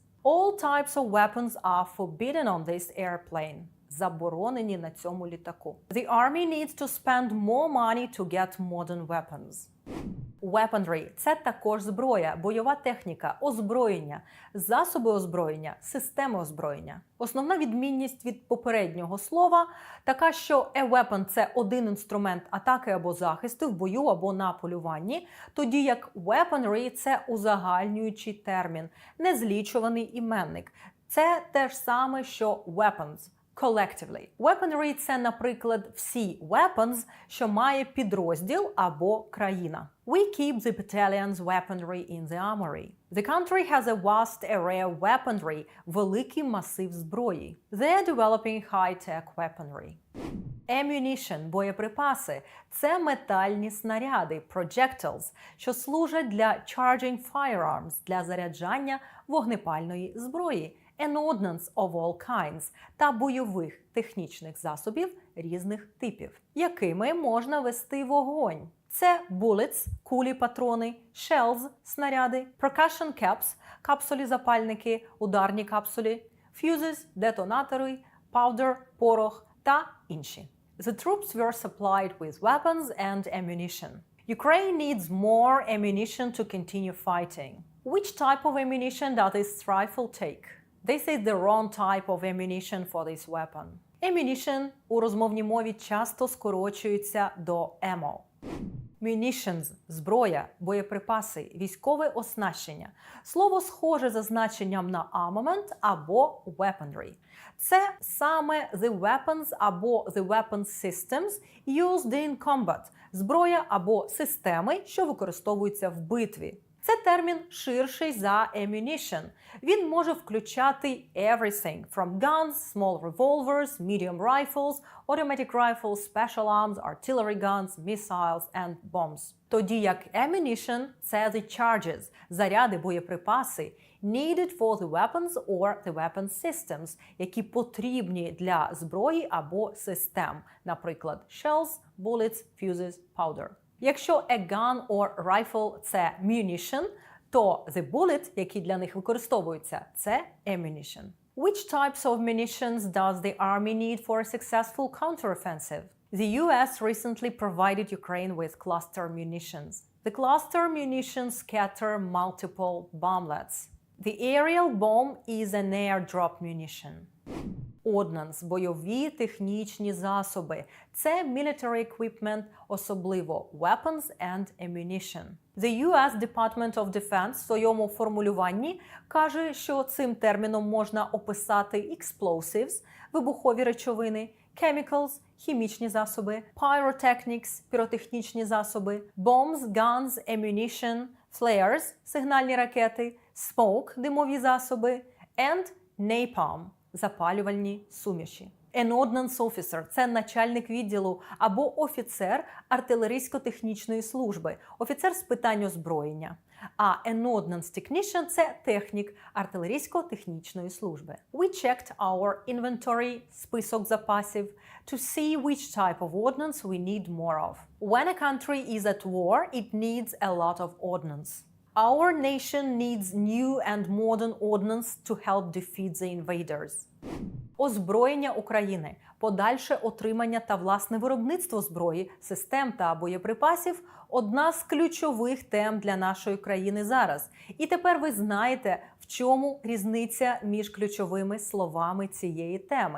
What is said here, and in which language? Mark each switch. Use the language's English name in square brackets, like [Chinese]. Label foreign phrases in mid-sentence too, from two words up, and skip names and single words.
[English] All types of weapons are forbidden on this airplane. [Ukrainian] Заборонені на цьому літаку. [English] The army needs to spend more money to get modern weapons. Weaponry – [Ukrainian] це також зброя, бойова техніка, озброєння, засоби озброєння, системи озброєння. Основна відмінність від попереднього слова така, що [English] a weapon – [Ukrainian] це один інструмент атаки або захисту в бою або на полюванні, тоді як weaponry – це узагальнюючий термін, незлічуваний іменник. Це те ж саме, що [English] weapons. Collectively. Weaponry – [Ukrainian] це, наприклад, всі weapons, що має підрозділ або країна. [English] We keep the battalion's weaponry in the armory. The country has a vast array of weaponry, [Ukrainian] великий масив зброї. [English] They are developing high-tech weaponry. Ammunition – [Ukrainian] боєприпаси – це метальні снаряди, projectiles, що служать для [English] charging firearms, [Ukrainian] для заряджання вогнепальної зброї. [English] An ordnance of all kinds [Ukrainian] та бойових технічних засобів різних типів, якими можна вести вогонь. Це bullets – кулі-патрони, shells – снаряди, [English] percussion caps [Ukrainian] – капсулі-запальники, ударні капсулі, fuses – детонатори, powder – порох та інші. [English] The troops were supplied with weapons and ammunition. Ukraine needs more ammunition to continue fighting. Which type of ammunition does this rifle take? This is the wrong type of ammunition for this weapon. [Ukrainian] Ammunition у розмовній мові часто скорочується до ammo. Munitions – зброя, боєприпаси, військове оснащення. Слово схоже за значенням на armament або weaponry. Це саме [English] the weapons або the weapon systems used in combat – [Ukrainian] зброя або системи, що використовуються в битві. Це термін ширший за [English] ammunition. [Ukrainian] Він може включати [English] everything from guns, small revolvers, medium rifles, automatic rifles, special arms, artillery guns, missiles and bombs. [Ukrainian] Тоді як ammunition – це [English] the charges, [Ukrainian] заряди, боєприпаси, [English] needed for the weapons or the weapon systems, [Ukrainian] які потрібні для зброї або систем, наприклад, [English] shells, bullets, fuses, powder. Якщо a gun or rifle – це munition, то the bullet, [Ukrainian] який для них використовується, це ammunition. [English] Which types of munitions does the army need for a successful counteroffensive? The US recently provided Ukraine with cluster munitions. The cluster munitions scatter multiple bomblets. The aerial bomb is an airdrop munition. Ordnance – [Ukrainian] бойові технічні засоби. [English] Це military equipment, особливо weapons and ammunition. [Ukrainian] The US Department of Defense в своєму формулюванні каже, що цим терміном можна описати explosives – вибухові речовини, chemicals – хімічні засоби, pyrotechnics – піротехнічні засоби, [English] bombs, guns, ammunition, flares – [Ukrainian] сигнальні ракети, smoke – димові засоби, [English] and napalm [Ukrainian] – запалювальні суміші. [English] An ordnance officer – [Ukrainian] це начальник відділу або офіцер артилерійсько-технічної служби, офіцер з питань озброєння. [English] А an ordnance technician – [Ukrainian] це технік артилерійсько-технічної служби. [English] We checked our inventory – [Ukrainian] список запасів [English] to see which type of ordnance we need more of. When a country is at war, it needs a lot of ordnance. Our nation needs new and modern ordnance to help defeat the invaders. [Ukrainian] Озброєння України, подальше отримання та власне виробництво зброї, систем та боєприпасів – одна з ключових тем для нашої країни зараз. І тепер ви знаєте, в чому різниця між ключовими словами цієї теми.